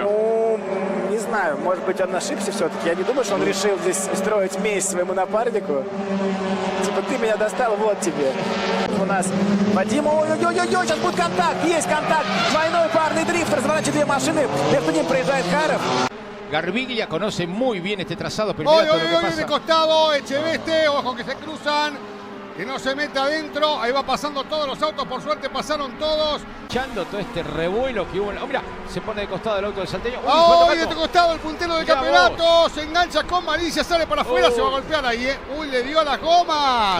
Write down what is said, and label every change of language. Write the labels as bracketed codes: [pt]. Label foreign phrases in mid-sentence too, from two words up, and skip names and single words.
[ru] Ну, не знаю, может быть, он ошибся все-таки. Я не думаю, что он решил здесь устроить месть своему напарнику. Типа, ты меня достал, вот тебе. У нас Вадим, ой-ой-ой, сейчас будет контакт, есть контакт. Двойной парный дрифт, разворачивает две машины. Между ним проезжает Харов. [es] Garbiglia conoce muy bien este trazado, pero mira todo lo que pasa. De costado, Echeveste, ojo que se cruzan, que no se meta adentro, ahí va pasando todos los autos, por suerte pasaron todos. Echando todo este revuelo que hubo. Oh, mira, se pone de costado el auto del salteño. Uy, de este costado el puntero del campeonato, se engancha con malicia, sale para afuera, se va a golpear ahí, Uy, le dio a las gomas.